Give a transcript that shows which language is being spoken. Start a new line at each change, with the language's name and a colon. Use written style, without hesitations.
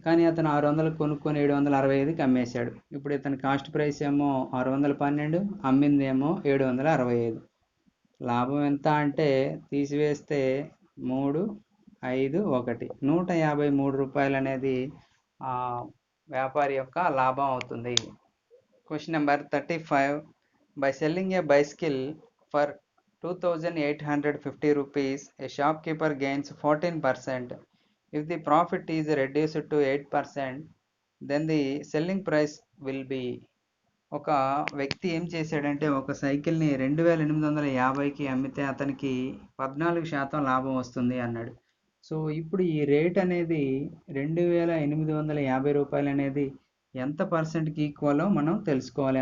Telugu: కానీ అతను 600 కొనుక్కొని 765కి అమ్మేశాడు. ఇప్పుడు ఇతని కాస్ట్ ప్రైస్ ఏమో 612, అమ్మింది ఏమో 765. లాభం ఎంత అంటే తీసివేస్తే 3 5 1 153 రూపాయలు అనేది ఆ వ్యాపారి యొక్క లాభం అవుతుంది.
English: Question number 35. By selling a bicycle for 2,850 rupees, a shopkeeper gains 14%. If the profit is reduced to 8%, then the selling price will be.
Telugu: ఒక వ్యక్తి ఏం చేశాడంటే ఒక సైకిల్ని 2850కి అమ్మితే అతనికి 14% లాభం వస్తుంది అన్నాడు. సో ఇప్పుడు ఈ రేట్ అనేది 2850 రూపాయలు అనేది ఎంత పర్సెంట్కి ఈక్వలో మనం తెలుసుకోవాలి.